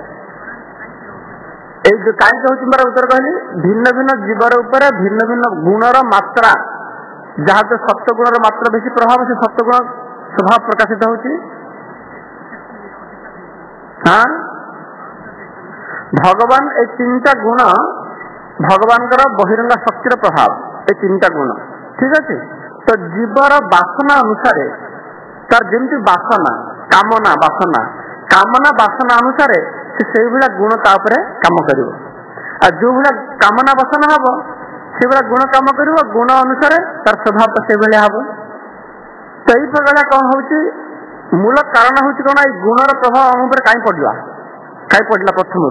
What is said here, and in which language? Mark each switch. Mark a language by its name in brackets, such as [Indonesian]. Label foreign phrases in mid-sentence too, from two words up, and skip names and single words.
[Odia] ଏଇ ଯୋଉ କାହିଁକି ହଉଛି ମୋର ଉତ୍ତର କହିଲି, ଭିନ୍ନ ଭିନ୍ନ ଜୀବର ଉପରେ ଭିନ୍ନ ଭିନ୍ନ ଗୁଣର ମାତ୍ରା, ଯାହା ତ ସତ୍ୟ ଗୁଣର ମାତ୍ରା ବେଶୀ ପ୍ରଭାବ, ସେ ସତ୍ୟ ଗୁଣ ସ୍ୱଭାବ ପ୍ରକାଶିତ ହଉଛି। ଭଗବାନ ଏଇ ତିନିଟା ଗୁଣ, ଭଗବାନଙ୍କର ବହିରଙ୍ଗ ଶକ୍ତିର ପ୍ରଭାବ, [Bangla] এই তিনটা গুণ। ঠিক আছে? [Odia] তো জীবର ବାସନା ଅନୁସାରେ ତାର ଯେମିତି ବାସନା, କାମନା ବାସନା, କାମନା ବାସନା ଅନୁସାରେ ସେ ସେଇଭଳିଆ ଗୁଣ ତା ଉପରେ କାମ କରିବ। ଆଉ ଯୋଉ ଭଳିଆ କାମନା ବାସନା ହବ ସେଇଭଳିଆ ଗୁଣ କାମ କରିବ, ଗୁଣ ଅନୁସାରେ ତାର ସ୍ୱଭାବ ସେଇଭଳିଆ ହବ। ତ ଏଇ ପ୍ରକାର କଣ ହଉଛି, ମୂଳ କାରଣ ହଉଛି କଣ, ଏଇ ଗୁଣର ପ୍ରଭାବ ଆମ ଉପରେ କାହିଁ ପଡିଲା, କାହିଁ ପଡିଲା ପ୍ରଥମରୁ।